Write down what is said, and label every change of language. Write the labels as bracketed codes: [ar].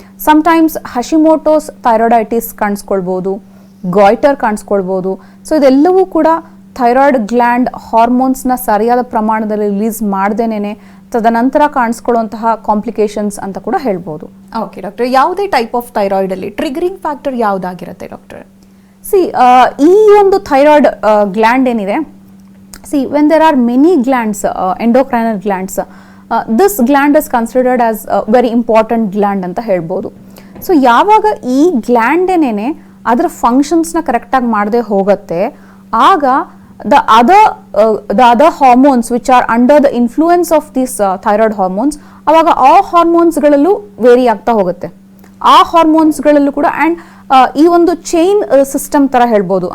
[kn] Sometimes Hashimoto's thyroiditis ಕಾಣಿಸ್ಕೊಳ್ಬೋದು, goitre ಕಾಣಿಸ್ಕೊಳ್ಬೋದು. So ಇದೆಲ್ಲವೂ ಕೂಡ thyroid gland ಹಾರ್ಮೋನ್ಸ್ನ ಸರಿಯಾದ ಪ್ರಮಾಣದಲ್ಲಿ ರಿಲೀಸ್ ಮಾಡ್ದೇನೆ ತದನಂತರ ಕಾಣಿಸ್ಕೊಳ್ಳುವಂತಹ ಕಾಂಪ್ಲಿಕೇಶನ್ಸ್ ಅಂತ ಕೂಡ ಹೇಳ್ಬೋದು. ಓಕೆ ಡಾಕ್ಟರ್, ಯಾವುದೇ ಟೈಪ್ ಆಫ್ ಥೈರಾಯ್ಡ್ ಅಲ್ಲಿ ಟ್ರಿಗರಿಂಗ್ ಫ್ಯಾಕ್ಟರ್ ಯಾವುದಾಗಿರುತ್ತೆ ಡಾಕ್ಟರ್? ಈ ಒಂದು ಥೈರಾಯ್ಡ್ ಗ್ಲ್ಯಾಂಡ್ ಏನಿದೆ, [en] when there are many glands, endocrinal glands, this gland is considered as a very important gland [kn] ಅಂತ ಹೇಳ್ಬೋದು. ಸೊ ಯಾವಾಗ ಈ ಗ್ಲ್ಯಾಂಡ್ ಏನೇನೆ ಅದರ ಫಂಕ್ಷನ್ಸ್ನ ಕರೆಕ್ಟಾಗಿ ಮಾಡದೆ ಹೋಗುತ್ತೆ, ಆಗ [en] the other hormones which are under the influence of these thyroid hormones, [kn] ಅವಾಗ ಆ ಹಾರ್ಮೋನ್ಸ್ಗಳಲ್ಲೂ ವೇರಿ ಆಗ್ತಾ ಹೋಗುತ್ತೆ. ಆ ಹಾರ್ಮೋನ್ಸ್ಗಳಲ್ಲೂ ಕೂಡ ಆ್ಯಂಡ್ ಈ ಒಂದು ಚೈನ್ ಸಿಸ್ಟಮ್ ಥರ ಹೇಳ್ಬೋದು.